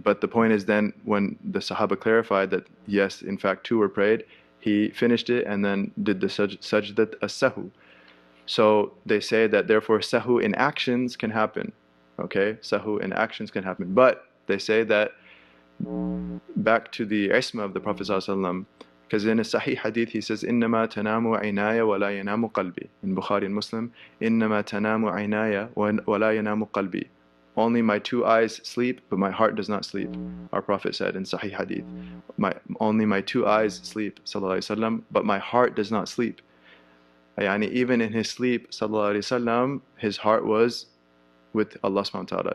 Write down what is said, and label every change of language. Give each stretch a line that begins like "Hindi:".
English: But the point is, then when the Sahaba clarified that yes, in fact 2 were prayed, he finished it and then did the sajdat as-sahu. So they say that therefore sahu in actions can happen. Okay, sahu in actions can happen. But they say that back to the isma of the Prophet ﷺ, because in a Sahih hadith he says, إِنَّمَا تَنَامُ عَيْنَايَ وَلَا يَنَامُ قَلْبِي.
Arabic: In Bukhari and Muslim, إِنَّمَا تَنَامُ عَيْنَايَ وَلَا يَنَامُ قَلْبِي.
English: Only my 2 eyes sleep, but my heart does not sleep. Our Prophet said in Sahih hadith, only my 2 eyes sleep, sallallahu alaihi wasallam, but my heart does not sleep. Yani even in his sleep, sallallahu alaihi wasallam, his heart was with Allah subhanahu wa ta'ala.